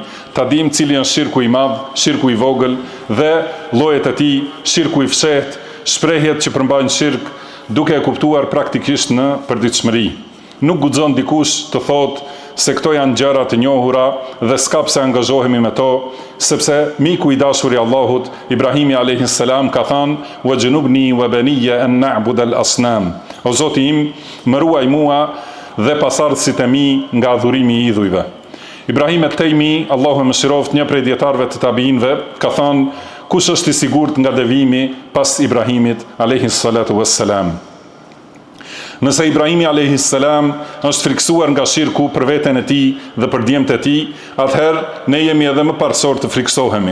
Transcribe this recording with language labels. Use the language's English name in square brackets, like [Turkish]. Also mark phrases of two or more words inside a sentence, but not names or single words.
[Albanian] Ta dim cili është shirku i madh, shirku i vogël dhe llojet e tij, shirku i fshehtë, shprehjet që përmbajnë shirk, duke e kuptuar praktikisht në përditshmëri. Nuk guxon dikush të thotë se këto janë gjëra të njohura dhe s'ka pse angazhohemi me to, sepse miku i dashur i Allahut, Ibrahimi [Arabic] عليه السلام, [Albanian] ka thënë: [Arabic] "واجنبني وبني أن نعبد الأصنام." [Albanian] O Zoti im, më ruaj mua dhe pasardhësit e mi nga adhurimi i idhujve. Ibrahim et-Tejmi, Allahu e mëshiroft, një prej dietarëve të tabiinëve, ka thënë: "Kush është i sigurt nga devijimi pas Ibrahimit [Arabic] عليه الصلاة والسلام?" [Albanian] Nëse Ibrahimi [Arabic] عليه السلام [Albanian] është friksuar nga shirku për veten e tij dhe për djemtë e tij, atëherë ne jemi edhe më parsor të friksohemi.